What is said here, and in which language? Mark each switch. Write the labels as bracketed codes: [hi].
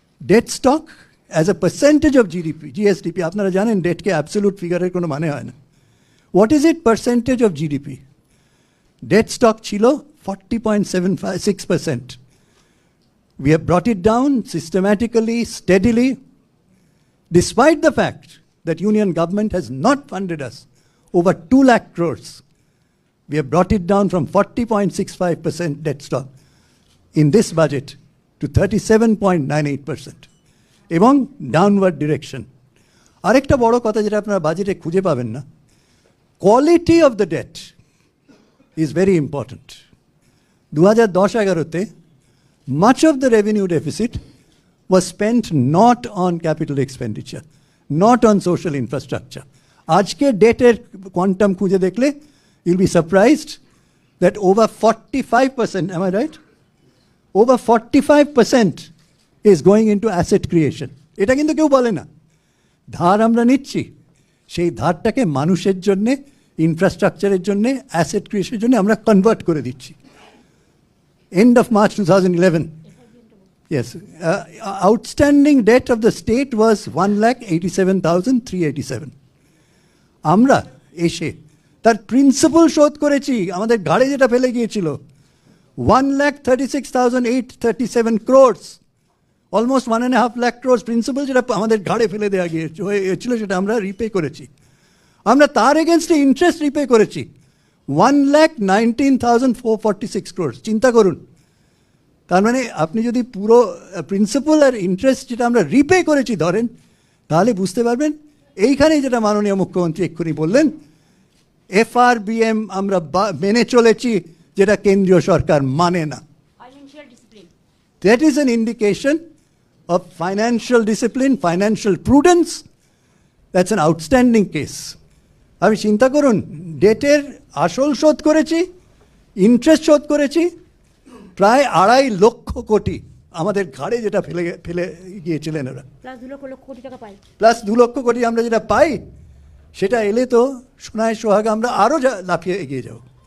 [en] debt stock as a percentage of GSDP, [bn] আপনারা জানেন ডেটকে absolute ফিগারের কোনো মানে হয় না। [en] What is it percentage of GDP? [bn] Date stock ছিল 40.76%. [en] We have brought it down systematically, steadily, despite the fact that Union government has not funded us over 2 lakh crores. We have brought it down from 40.65% debt stock in this budget to 37.98%. [bn] এবং downward direction. আরেকটা বড় কথা যেটা আপনারা বাজেটে খুঁজে পাবেন না, [en] Quality of the debt is very important. [bn] 2010-11-তে [en] much of the revenue deficit was spent not on capital expenditure, not on social infrastructure. [bn] আজকে ডেটের কোয়ান্টাম খুঁজে দেখলে [en] you'll be surprised that over 45%, am I right? Over 45% is going into asset creation. [bn] এটা কিন্তু কেউ বলে না। ধার আমরা নিচ্ছি, সেই ধারটাকে মানুষের জন্যে, ইনফ্রাস্ট্রাকচারের জন্যে, অ্যাসেট ক্রিয়েশনের জন্য আমরা কনভার্ট করে দিচ্ছি। [en] End of March 2011. Yes. Outstanding debt of the state was 1,87,387. [bn] আমরা এসে তার প্রিন্সিপাল শোধ করেছি, আমাদের ঘাড়ে যেটা ফেলে গিয়েছিল 1,36,837 crores, almost 1.5 lakh crores principal যেটা আমাদের ঘাড়ে ফেলে দেওয়া হয়েছিল সেটা আমরা রিপে করেছি। আমরা তার এগেনস্টে ইন্টারেস্ট রিপে করেছি 1,19,446 crores। চিন্তা করুন, তার মানে আপনি যদি পুরো প্রিন্সিপাল আর ইন্টারেস্ট যেটা আমরা রিপে করেছি ধরেন, তাহলে বুঝতে পারবেন এইখানে যেটা মাননীয় মুখ্যমন্ত্রী এক্ষুনি বললেন, FRBM আমরা মেনে চলেছি, যেটা কেন্দ্রীয় সরকার মানে না। Financial discipline, [en] That is an indication of financial discipline, financial prudence. That's an outstanding case. [bn] আমি চিন্তা করুন, ডেটের আসল শোধ করেছি, ইন্টারেস্ট শোধ করেছি প্রায় 2.5 লক্ষ কোটি আমাদের ঘাড়ে যেটা ফেলে গিয়েছিলেন ওরা, প্লাস 2 লক্ষ কোটি টাকা পাই। প্লাস 2 লক্ষ কোটি আমরা যেটা পাই, সেটা এলে তো সোনায় সোহাগা আমরা আরও লাফিয়ে এগিয়ে যাব।